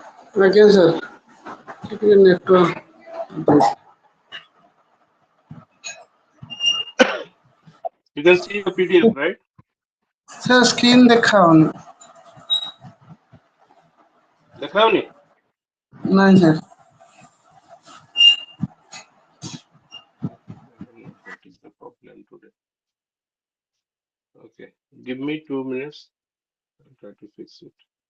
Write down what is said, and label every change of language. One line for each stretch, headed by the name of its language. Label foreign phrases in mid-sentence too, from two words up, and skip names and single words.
Odia: ଆଜ୍ଞା ସାର୍ ଟିକେ ନେଟୱାର୍କ
English: You can see the PDF, right?
Odia: ସାର୍ ସ୍କ୍ରିନ୍ ଦେଖାଉନି। ଦେଖାଉନି? ନାଇଁ ସାର୍।
English: I don't know what is the problem today. Okay, give me 2 minutes. I'll try to fix it.